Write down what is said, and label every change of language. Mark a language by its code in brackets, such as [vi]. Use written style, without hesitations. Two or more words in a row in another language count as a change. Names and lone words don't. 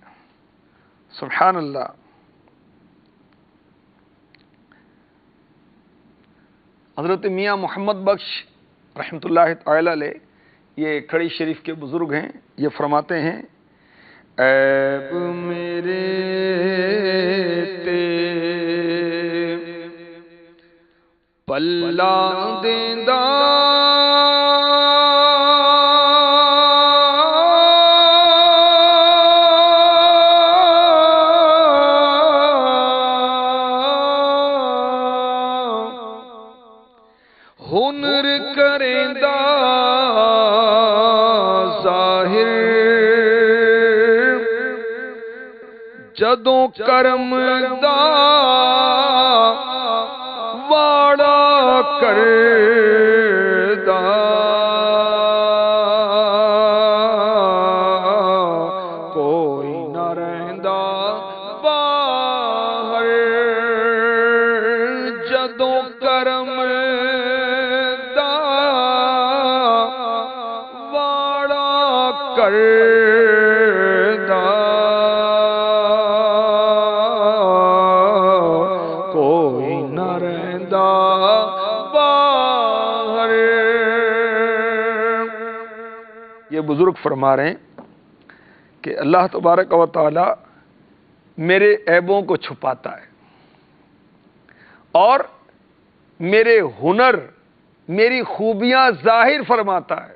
[ar] سبحان اللہ۔ [ur] حضرت میاں محمد بخش [ar] رحمۃ اللہ تعالی علیہ، [ur] یہ کھڑی شریف کے بزرگ ہیں، یہ فرماتے ہیں، [pa] عیب میرے تے پلہ دیندا ہنر کریندا ظاہر جدوں کرم دا واڑا کردا، کوئی نہ رہندا باہر جدوں کرم دا واڑا کردا، کوئی نہ رہندا باہر۔ [ur] یہ بزرگ فرما رہے ہیں کہ [ar] اللہ تبارک و تعالی [ur] میرے عیبوں کو چھپاتا ہے اور میرے ہنر، میری خوبیاں ظاہر فرماتا ہے۔